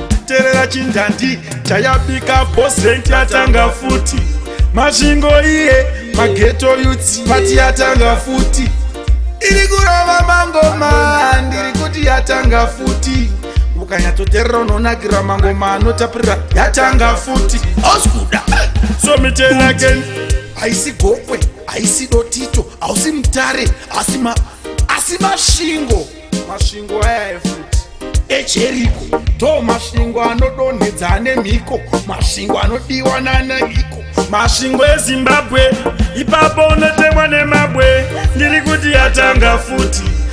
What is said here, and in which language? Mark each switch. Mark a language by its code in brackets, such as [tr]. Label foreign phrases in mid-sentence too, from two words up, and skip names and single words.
[sn] Teerera chindandi chayabika [en] boss rank, [sn] yatanga futi. Mashingo iye, mageto youths, pati yatanga futi. Iri kurova mangoma, ndiri kuti yatanga futi. Ukanyatsoteerera unonakirwa mangoma anotapirira, yatanga futi. Oskuda. [en] So me tell again. [sn] Haisi gokwe, haisi dotito, hausi mutare, asi ma-, asi mashingo. Mashingo aya efuti. Ejeriko, to mashingo anodonhedza ane mhiko, mashingo anodiwa nana hiko. Mashingo eZimbabwe, ipapo unotemwa nemabwe, ndiri kuti yatanga futi.